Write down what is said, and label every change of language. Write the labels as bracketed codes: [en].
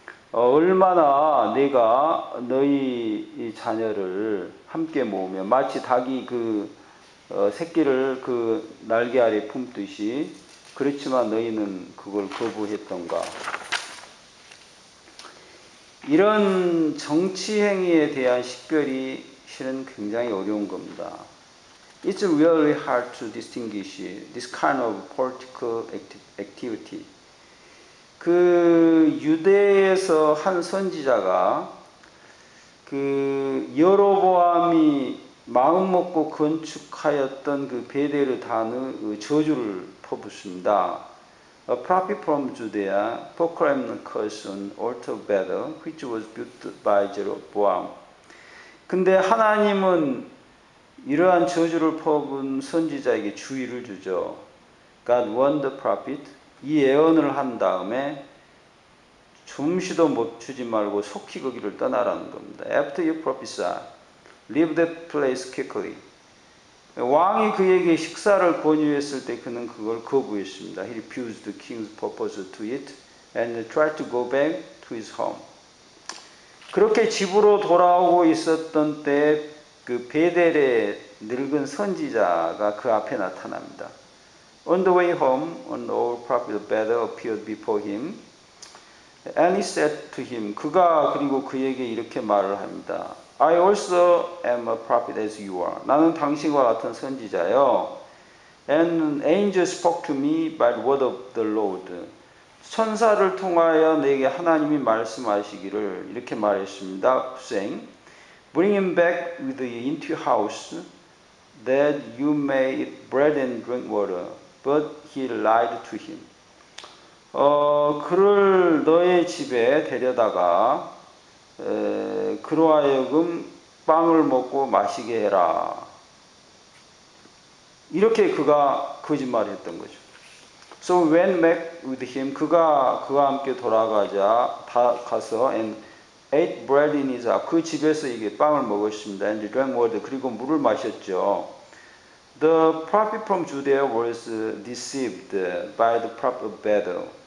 [ko] 얼마나 내가 너희 자녀를 함께 모으며 마치 닭이 그 새끼를 그 날개 아래 품듯이, 그렇지만 너희는 그걸 거부했던가. 이런 정치 행위에 대한 식별이 실은 굉장히 어려운 겁니다. [en] It's really hard to distinguish this kind of political activity. [ko] 그 유대에서 한 선지자가 그 여로보암이 마음 먹고 건축하였던 그 베델의 단의 저주를 퍼붓습니다. [en] A prophet from Judea proclaimed a curse on altar of Bethel, which was built by Jeroboam. [ko] 근데 하나님은 이러한 저주를 퍼붓은 선지자에게 주의를 주죠. [en] God warned the prophet. [ko] 이 예언을 한 다음에 좀시도 멈추지 말고 속히 거기를 떠나라는 겁니다. [en] After you prophesy, leave that place quickly. [ko] 왕이 그에게 식사를 권유했을 때 그는 그걸 거부했습니다. [en] He refused the king's proposal to eat and tried to go back to his home. [ko] 그렇게 집으로 돌아오고 있었던 때 그 베델의 늙은 선지자가 그 앞에 나타납니다. [en] On the way home, an old prophet of Bethel appeared before him. And he said to him, [ko] 그가 그리고 그에게 이렇게 말을 합니다. [en] I also am a prophet as you are. [ko] 나는 당신과 같은 선지자요. [en] And an angel spoke to me by the word of the Lord. [ko] 천사를 통하여 내게 하나님이 말씀하시기를 이렇게 말했습니다. [en] saying, Bring him back with you into your house, that you may eat bread and drink water. But he lied to him. [ko] 그를 너의 집에 데려다가 그로 하여금 빵을 먹고 마시게 해라. 이렇게 그가 거짓말을 했던 거죠. [en] So went back with him. [ko] 그가 그와 함께 가서 [en] and ate bread in his house. [ko] 그 집에서 이게 빵을 먹었습니다. [en] And drank water. [ko] 그리고 물을 마셨죠. [en] The prophet from Judea was deceived by the prophet of Bethel.